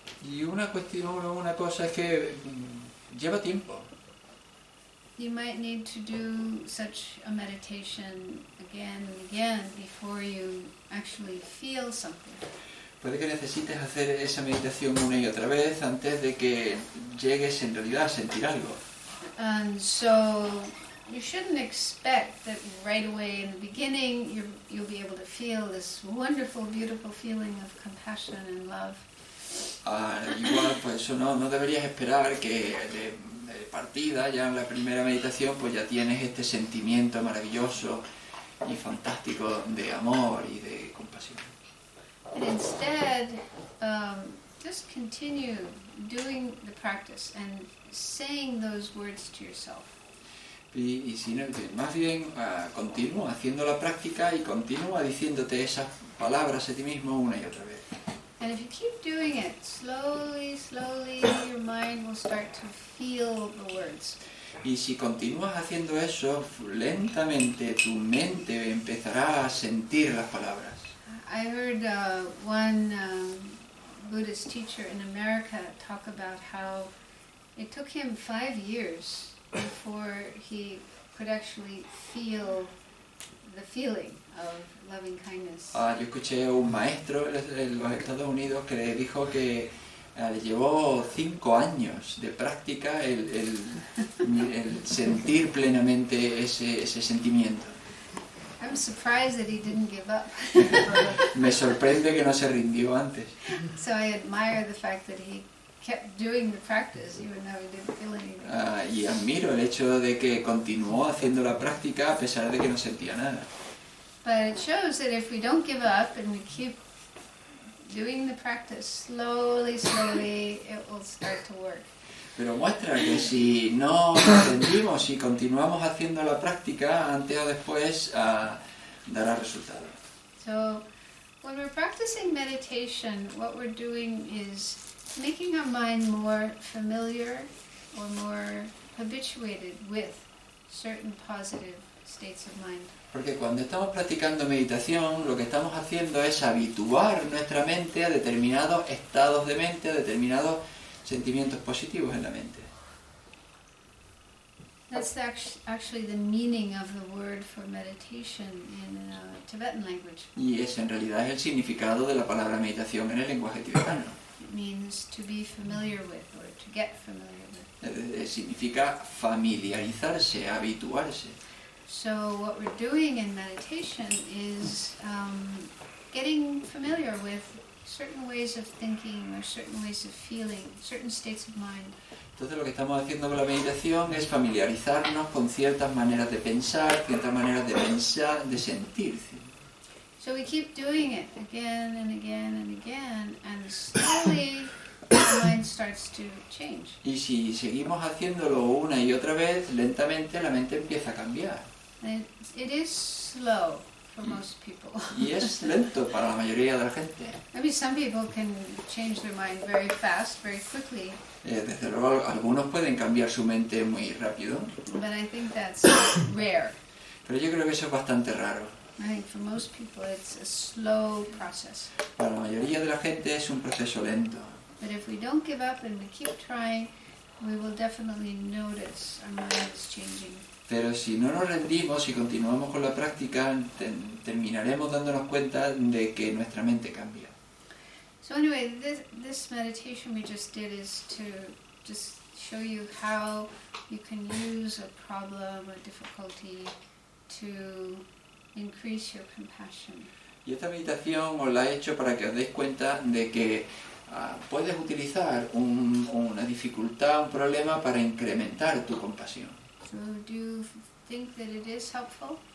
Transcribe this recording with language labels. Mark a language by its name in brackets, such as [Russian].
[Spanish] Y una cosa es que lleva tiempo. [English] You might need to do such a meditation again and again before you actually feel something. [Spanish] Puede que necesites hacer esa meditación una y otra vez antes de que llegues en realidad a sentir algo. [English] And so you shouldn't expect that right away in the beginning you'll be able to feel this wonderful, beautiful feeling of compassion and love. [Spanish] Igual, pues eso no deberías esperar que de partida, ya en la primera meditación, pues ya tienes este sentimiento maravilloso y fantástico de amor y de compasión. [English] And instead, just continue doing the practice and saying those words to yourself. [Spanish] Y si no, más bien continúa haciendo la práctica y continúa diciéndote esas palabras a ti mismo una y otra vez. [English] And if you keep doing it, slowly, slowly, your mind will start to feel the words. [Spanish] Y si continúas haciendo eso, lentamente tu mente empezará a sentir las palabras. [English] I heard one Buddhist teacher in America talk about how it took him 5 years before he could actually feel the feeling of loving kindness. [Spanish] Yo escuché a un maestro en los Estados Unidos que le dijo que le llevó 5 años de práctica el sentir plenamente ese sentimiento. [English] I'm surprised that he didn't give up. [Spanish] Me sorprende que no se rindió antes. [English] So I admire the fact that he kept doing the practice even though he didn't feel anything. [Spanish] Y admiro el hecho de que continuó haciendo la práctica a pesar de que no sentía nada. [English] But it shows that if we don't give up and we keep doing the practice slowly, slowly, it will start to work. [Spanish] Pero muestra que si no nos rendimos y continuamos haciendo la práctica, antes o después dará resultado. [English] So when we're practicing meditation, what we're doing is making our mind more familiar or more habituated with certain positive states of mind. [Spanish] Porque cuando estamos practicando meditación, lo que estamos haciendo es habituar nuestra mente a determinados estados de mente, a determinados sentimientos positivos en la mente. [English] That's actually the meaning of the word for meditation in Tibetan language. [Spanish] Y ese en realidad es el significado de la palabra meditación en el lenguaje tibetano. [English] It means to be familiar with or to get familiar with. [Spanish] Significa familiarizarse, habituarse. [English] So what we're doing in meditation is getting familiar with certain ways of thinking or certain ways of feeling, certain states of mind. [Spanish] Entonces lo que estamos haciendo con la meditación es familiarizarnos con ciertas maneras de pensar, ciertas maneras de sentir. [English] So we keep doing it again and again and again, and slowly the mind starts to change. [Spanish] Y si seguimos haciéndolo una y otra vez, lentamente la mente empieza a cambiar. [English] And it is slow for most people. [Spanish] Y es lento para la mayoría de la gente. [English] Maybe some people can change their mind very fast, very quickly. [Spanish] Desde luego, algunos pueden cambiar su mente muy rápido. [English] But I think that's rare. [Spanish] Pero yo creo que eso es bastante raro. [English] I think for most people it's a slow process. [Spanish] Para la mayoría de la gente es un proceso lento. [English] But if we don't give up and we keep trying, we will definitely notice our mind is changing. [Spanish] Pero si no nos rendimos y continuamos con la práctica, terminaremos dándonos cuenta de que nuestra mente cambia. [English] So anyway, this meditation we just did is to just show you how you can use a problem or difficulty to increase your compassion. [Spanish] Y esta meditación os la he hecho para que os deis cuenta de que puedes utilizar una dificultad, un problema para incrementar tu compasión. [English] So do you think that it is helpful?